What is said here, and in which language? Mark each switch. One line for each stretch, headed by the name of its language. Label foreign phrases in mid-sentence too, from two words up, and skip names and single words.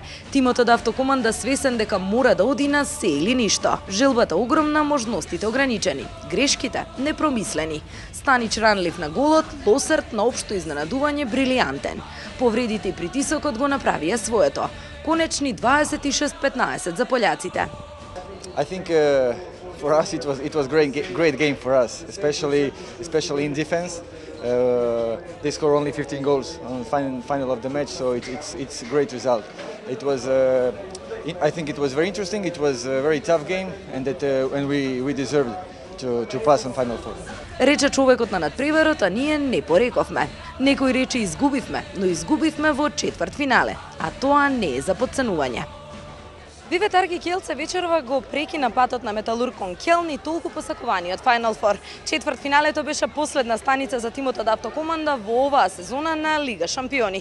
Macedonian: Тимот од Автокоманда свесен дека мора да оди на се или ништо. Желбата огромна, можностите ограничени. Грешките непромислени. Станич ранлив на голот, Лосерт на општо изненадување брилијантен. Повредите и притисокот го направија своето. Конечни 26-15 за пољаците.
English: I think for us it was great game for us, especially in defense. They score only 15 goals on the final of the match, so it's a great result. It was I think it was very interesting. It was a very tough game, and we deserved to pass on Final Four.
Macedonian: Рече човекот на надпреварот, а ние не порековме. Некој рече изгубивме, но изгубивме во четвртфинале, а тоа не е за потценување. Вивет Арги Kielce вечерва го прекина патот на Металург кон Келн и толку посакуваниот Final Four. Четвртфиналето беше последна станица за тимот од Автокоманда во оваа сезона на Лига Шампиони.